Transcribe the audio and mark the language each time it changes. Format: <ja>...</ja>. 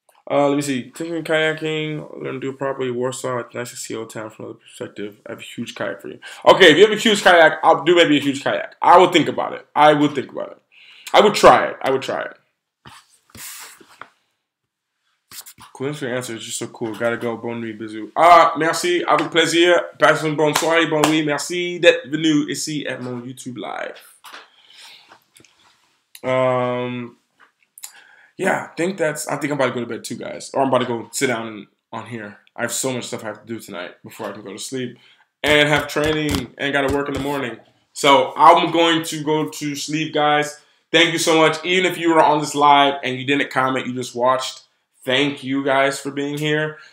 <en>Let me see. Thinking kayaking, learn to do it properly. Warsaw, it's nice to see Old Town from another perspective. I have a huge kayak for you. Okay, if you have a huge kayak, I'll do maybe a huge kayak. I would think about it. I would try it. I would try it. Cool, thanks for your answer. It's just so cool. Gotta go.</en> <fr>Bonne nuit, bisous. Merci. Avec plaisir. Passez une bonne soirée, bonne nuit. Merci d'être venu ici at mon YouTube live.</fr> <en>Yeah, I think I'm about to go to bed too, guys. Or I'm about to go sit down on here. I have so much stuff I have to do tonight before I can go to sleep. And have training and got to work in the morning. So I'm going to go to sleep, guys. Thank you so much. Even if you were on this live and you didn't comment, you just watched. Thank you guys for being here.</en>